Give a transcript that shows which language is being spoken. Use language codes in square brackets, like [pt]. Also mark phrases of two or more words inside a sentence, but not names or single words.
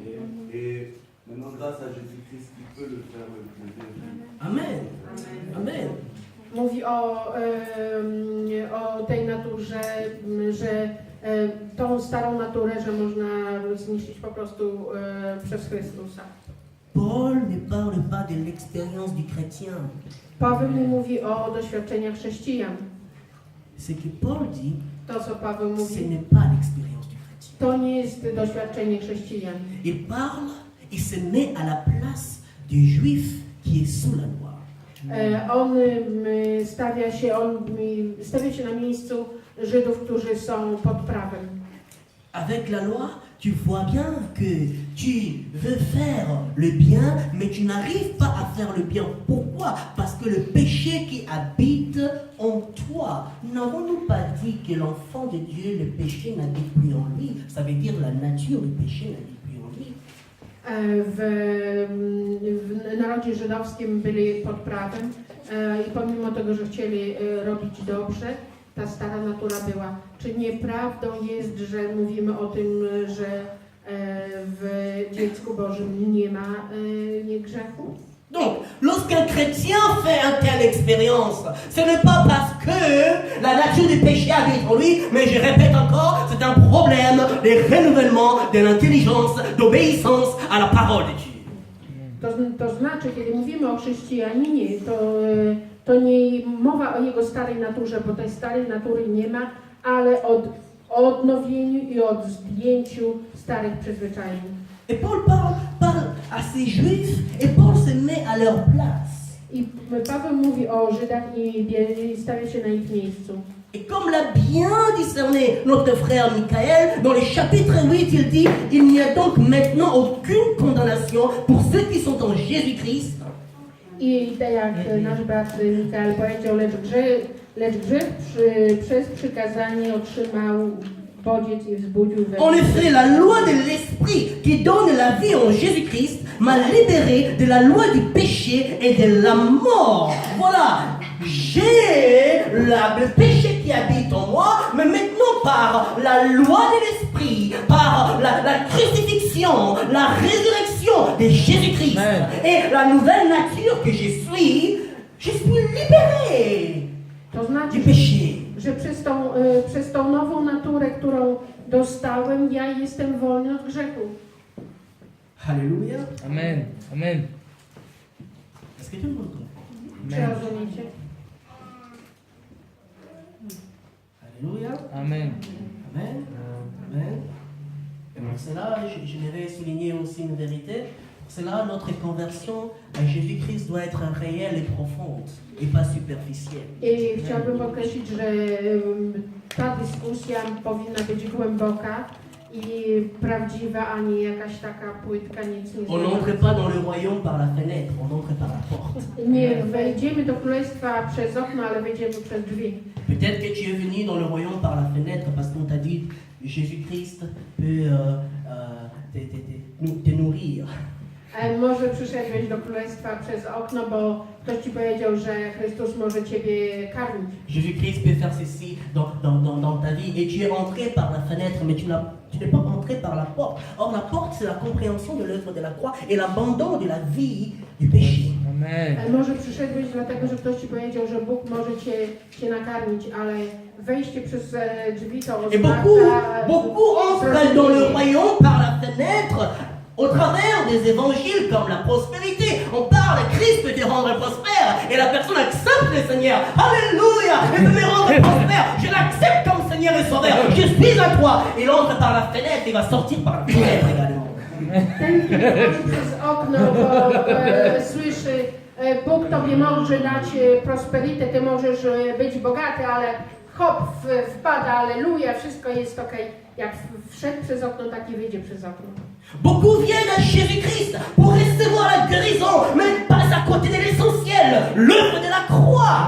[fr] Et maintenant, grâce à Jésus-Christ, il peut le faire le bien. Amen. Amen. [pl] Mówi o tej naturze, że tą starą naturę, że można zniszczyć po prostu przez Chrystusa. [fr] Paul ne parle pas de l'expérience du chrétien. [pl] Paweł nie mówi o doświadczeniach chrześcijan. [fr] Ce que Paul dit, [pl] To, co Paweł [fr] ce [pl] mówi, [fr] n'est pas l'expérience du chrétien. [pl] to nie jest doświadczenie chrześcijan. [fr] Il parle, il se met à la place du juif qui est sous la loi. [pl] On stawia się na miejscu Żydów, którzy są pod prawem. [fr] Avec la loi, tu vois bien que tu veux faire le bien, mais tu n'arrives pas à faire le bien. Pourquoi? Parce que le péché qui habite en toi. N'avons-nous pas dit que l'enfant de Dieu, le péché n'habite plus en lui? Ça veut dire la nature du péché n'habite plus en lui. [pl] W narodzie żydowskim byli pod prawem i pomimo tego, że chcieli robić dobrze, ta stara natura była. Czy nieprawdą jest, że mówimy o tym, że w dziecku Bożym nie ma grzechu? [fr] Donc, lorsqu'un chrétien fait une telle expérience, ce n'est pas parce que la nature du péché habite en lui, mais je répète encore, c'est un problème de renouvellement de l'intelligence, d'obéissance à la parole de Dieu. [pl] To znaczy, kiedy mówimy o chrześcijaninie, to nie mowa o jego starej naturze, bo tej starej natury nie ma, ale o odnowieniu i od zdjęciu starych przyzwyczajeń. [fr] Et Paul parle à ces juifs et Paul se met à leur place. [pl] I Paweł mówi o Żydach i stawia się na ich miejscu. [fr] Et comme l'a bien discerné notre frère Michael, dans le chapitre 8, il dit « Il n'y a donc maintenant aucune condamnation pour ceux qui sont en Jésus-Christ. » [pl] I tak jak nasz brat Mikael powiedział, lecz grzech przez przykazanie otrzymał bodziec i wzbudził we [fr] En [pl] mnie. [fr] effet, la loi de l'Esprit qui donne la vie en Jésus-Christ m'a libéré de la loi du péché et de la mort. Voilà, j'ai le péché qui habite en moi, mais maintenant par la loi de l'Esprit, par la crucifixion, la résurrection de Jésus-Christ Amen. et la nouvelle nature que je suis libéré [pl] To znaczy, [fr] du péché. [pl] że przez tą nową naturę, którą dostałem, ja jestem wolny od grzechu. [fr] Alléluia. Amen. Amen. Est-ce que tout le monde comprend? [pl] Czy [fr] Amen. [pl] rozumiecie? [fr] Alléluia. Amen. Amen. Amen. Et pour cela, j'aimerais souligner aussi une vérité. Pour cela, notre conversion à Jésus-Christ doit être réelle et profonde et pas superficielle. [pl] I chciałabym podkreślić, że ta dyskusja powinna być głęboka i prawdziwa, a nie jakaś taka płytka, nic nie [fr] On n'entre pas dans le royaume par la fenêtre, on entre par la porte. [pl] Nie wejdziemy do królestwa przez okno, ale wejdziemy przez drzwi. [fr] Peut-être que tu es venu dans le royaume par la fenêtre parce qu'on t'a dit Jésus-Christ peut te nourrir. [pl] Może przyszedłeś do królestwa przez okno, bo ktoś ci powiedział, że Chrystus może ciebie karmić. [fr] Jésus-Christ peut faire ceci dans ta vie et tu es entré par la fenêtre, mais tu n'es pas entré par la porte. Or, la porte, c'est la compréhension de l'œuvre de la croix et l'abandon de la vie du péché. Amen. [pl] Może przyszedłeś dlatego, że ktoś ci powiedział, że Bóg może cię nakarmić, ale wejście przez drzwi to [fr] Et beaucoup entrent dans le royaume par la fenêtre au travers des évangiles comme la prospérité. On parle, Christ peut te rendre prospère et la personne accepte le Seigneur. Alléluia! Il peut me rendre prospère. Je l'accepte comme Seigneur et Sauveur. Je suis à toi. Il entre par la fenêtre et va sortir par la fenêtre également. [pl] Ten, który chodzi przez okno, bo słyszy, Bóg tobie może dać prosperitę, ty możesz być bogaty, ale hop, wpada, alleluja, wszystko jest okej. Jak wszedł przez okno, tak i wyjdzie przez okno. [fr] Beaucoup viennent à Jésus-Christ pour recevoir la guérison, mais pas à côté de l'essentiel, l'œuvre de la croix.